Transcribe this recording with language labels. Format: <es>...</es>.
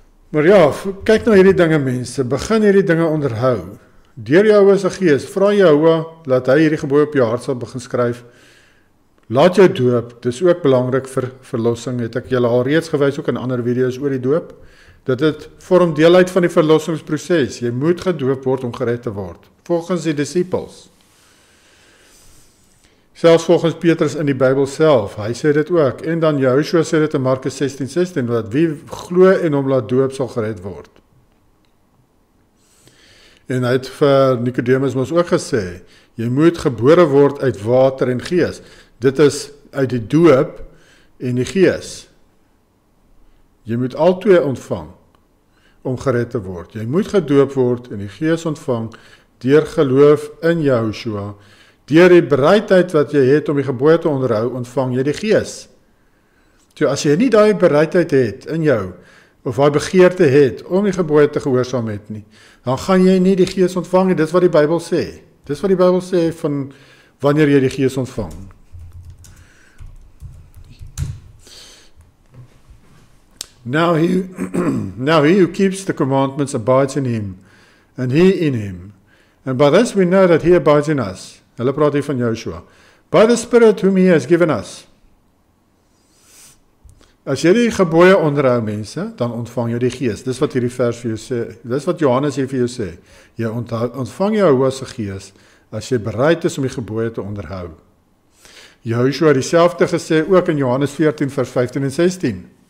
<af>Maar ja, kyk na hierdie dinge, mense. Begin hierdie dinge onderhou. Deur Jehovah se Gees, vra Jehovah, laat hy hierdie gebooie op jou hart sal begin skryf. Laat jou doop, dis ook belangrik vir verlossing, het ek julle al reeds gewys ook in ander video's oor die doop. Dit vorm deel uit van die verlossingsproses. Jy moet gedoop word om gered te word, volgens die disippels. Selfs volgens Petrus in die Bybel self, hy sê dit ook. En dan Jehoshua sê dit in Markus 16:16, dat wie glo en hom laat doop sal gered word. En hy het vir Nicodemus mos ook gesê, jy moet gebore word uit water en gees. Dit is uit die doop en die gees. Jy moet albei ontvang om gered te word. Jy moet gedoop word en die gees ontvang deur geloof in Jehoshua. Deur die bereidheid wat jy het om die gebooie te onderhou, ontvang jy die gees. So as jy nie daai bereidheid het in jou, of daai begeerte het om die gebooie te gehoorsaam het nie, dan gaan jy nie die gees ontvang nie. Dis wat die Bybel sê. Dis wat die Bybel sê van wanneer jy die gees ontvang.</af> <en>Now he who keeps the commandments abides in him, and he in him. And by this we know that he abides in us.</en> <af>Hulle praat hier van Joshua.</af> <en>By the Spirit whom he has given us.</en> <af>As jy die gebooie onderhou, mense, dan ontvang jy die gees. Dis wat hierdie vers vir jou sê. Dis wat Johannes hier vir jou sê. Jy ontvang Jehovah se gees as jy bereid is om die gebooie te onderhou. Joshua het dieselfde gesê ook in Johannes 14 vers 15 en 16.</af>